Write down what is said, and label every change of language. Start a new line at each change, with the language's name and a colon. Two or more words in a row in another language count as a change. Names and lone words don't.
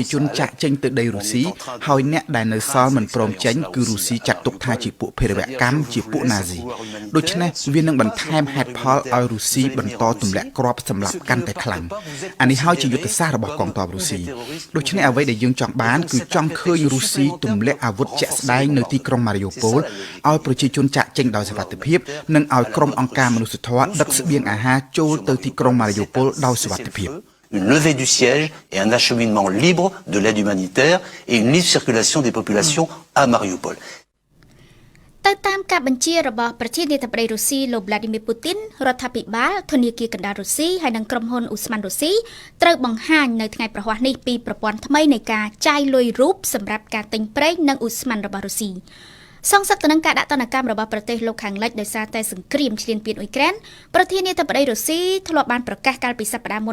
Khmer: ជនចាក់ចេញទៅដីរុស្ស៊ីហើយអ្នកដែលនៅសល់មិនព្រមចេញគឺរុស្ស៊ីចាត់ទុកថាជាពួកភេរវកម្មជាពួកណាស៊ីដូច្នេះវានឹងបន្ថែមហេតុផលឲ្យរុស្ស៊ីបន្តទម្លាក់គ្រាប់សម្លាប់កាន់តែខ្លាំងអានេះហើយជាយុទ្ធសាស្ត្ររបស់កងទ័ពរុស្ស៊ីដូច្នេះអ្វីដែលយើងចង់បានគឺចង់ឃើញរុស្ស៊ីទម្លាក់អាវុធជាក់ស្ដែងនៅទីក្រុងម៉ារីយ៉ូប៉ូលឲ្យប្រជាជនចាក់ចេញដោយសុវត្ថិភាពនិងឲ្យក្រុមអង្គការមនុស្សធម៌ដឹកស្បៀងអាហារចូលទៅទីក្រុងម៉ារីយ៉ូប៉ូលដោយសុវត្ថិភាព
French: Une levée du siège et un acheminement libre de l'aide humanitaire et une libre circulation des populations à Mariupol.
Khmer: ទៅតាមការបញ្ជារបស់ប្រធានាធិបតីរុស្ស៊ីលោក Vladimir Putin រដ្ឋាភិបាលធនាគារកណ្ដាលរុស្ស៊ីហើយនិងក្រុមហ៊ុន Usman រុស្ស៊ីត្រូវបង្ហាញនៅថ្ងៃប្រហ័សនេះពីប្រព័ន្ធថ្មីនៃការចាយលុយរូបសម្រាប់ការទិញប្រេងនិង Usman របស់រុស្ស៊ីសងសឹកទៅនឹងការដាក់ទណ្ឌកម្មរបស់ប្រទេសលោកខាងលិចដោយសារតែសង្គ្រាមឈ្លានពានអ៊ុយក្រែនប្រធានាធិបតីរុស្ស៊ីធ្លាប់បានប្រកាសកាលពីសប្តាហ៍មុ